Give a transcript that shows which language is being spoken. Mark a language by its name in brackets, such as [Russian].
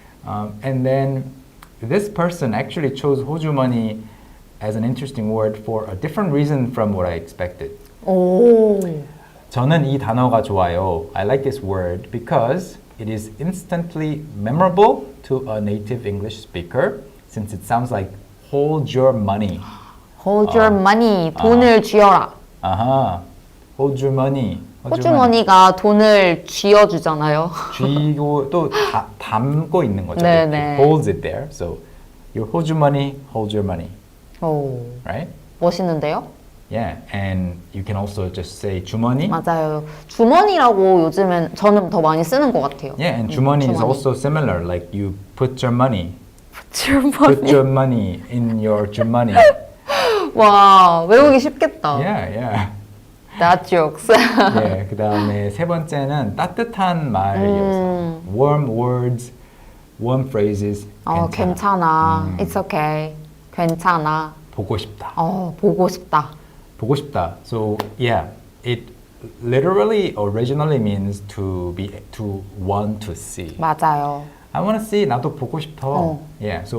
[English] And then this person actually chose 호주 money as an interesting word for a different reason from what I expected. [Korean] 오. 저는 이 단어가 좋아요. [English] I like this word because it is instantly memorable to a native English speaker since it sounds like hold your money. Hold your money. [Korean] 돈을 쥐어라. [English] Hold your money. [Korean] 호주 머니가 돈을 쥐어주잖아요. 쥐고 또 담고 있는 거죠. 네네. [English] It holds it there. So your hold your money, hold your money. [Korean] 오. [English] Right? [Korean] 멋있는데요? [English] Yeah, and you can also just say 주머니. [Korean] 맞아요. 주머니라고 요즘엔 저는 더 많이 쓰는 것 같아요. [English] Yeah, and 주머니 is also similar. Like you put your money. [Korean] 주머니. [English] Put your money in your 주머니. [Korean] 와, 외우기 쉽겠다. [English] Yeah. That jokes. [Korean] 네, 그 다음에 세 번째는 따뜻한 말이어서 [English] warm words, warm phrases. [Korean] 괜찮아. [English] It's okay. [Korean] 괜찮아. 보고 싶다. 보고 싶다. 보고 싶다. [English] So yeah, it literally originally means to want to see. [Korean] 맞아요. [English] I want to see. [Korean] 나도 보고 싶어. [English] Yeah. So